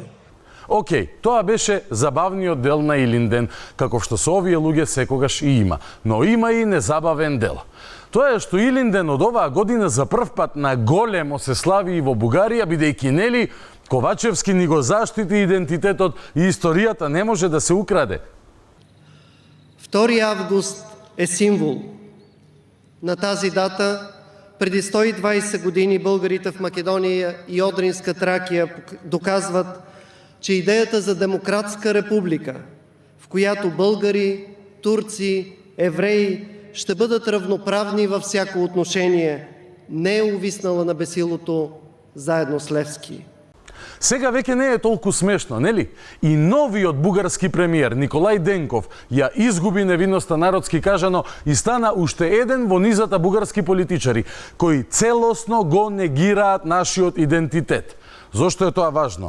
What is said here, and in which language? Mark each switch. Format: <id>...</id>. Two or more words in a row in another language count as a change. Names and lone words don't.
<mk>Океј, тоа беше забавниот дел на Илинден, како што со овие луѓе секогаш и има. Но има и незабавен дел. Тоа е што Илинден од оваа година за прв пат на големо се слави и во Бугарија, бидејќи нели Ковачевски ни го заштити идентитетот и историјата не може да се украде. 2 август е символ.</mk> <bg>На тази дата, преди 120 години, българите в Македония и Одринска Тракия доказват, че идеята за демократска република, в която българи, турци, евреи ще бъдат равноправни във всяко отношение, не е увиснала на бесилото заедно с Левски.</bg> <mk>Сега веќе не е толку смешно, нели? И новиот бугарски премиер Николај Денков ја изгуби невинноста, народски кажано, и стана уште еден во низата бугарски политичари кои целосно го негираат нашиот идентитет. Зошто е тоа важно?</mk>